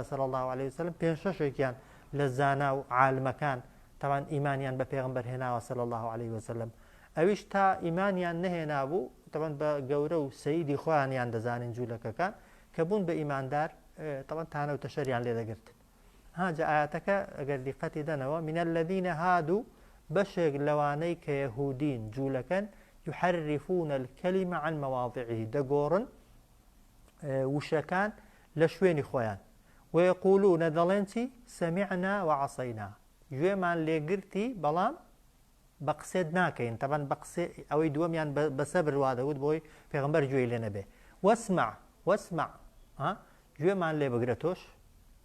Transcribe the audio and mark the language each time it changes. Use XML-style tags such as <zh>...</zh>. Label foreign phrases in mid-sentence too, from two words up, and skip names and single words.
<ar>صلی الله عليه وسلم</ar> <ckb>پێنج شەشێکیان لە زانا و عالمەکان تاوان ئیمانیان بە پێغەمبەر هێناوە</ckb> <ar>صلی الله عليه وسلم</ar> <ckb>ئەویش تا ئیمانیان نەهێنا بوو تاوان بە گەورە و سەیدی خۆیانیان دەزانین جوولەکەکان کە بوون بە ئیماندار تاوان تانە و تەشەریان لێ دەگرتن جا ئاەتەکە ئەگەر دیقەتی دەنەوە</ckb> <ar>من الذين هادوا</ar> <ckb>بەشێک لەوانەی کە یەهودین جوولەکەن</ckb> <ar>يحرفون الكلمة عن مواضعه</ar> <ckb>دەگۆڕن وشەکان لە شوێنی خۆیان ويقولون دەڵێن چی</ckb> <ar>سەمیعنا وعەسەینا</ar> <ckb>گوێمان لێگرتی بەڵام بە قسێت ناکەین تەبەن بە قسێ ئەوەی دووەمیان بە سەبر وا دەوت بۆی پێغەمبەر گوێی لێ نەبێ وەسمع گوێمان لێ بگرە تۆش</ckb>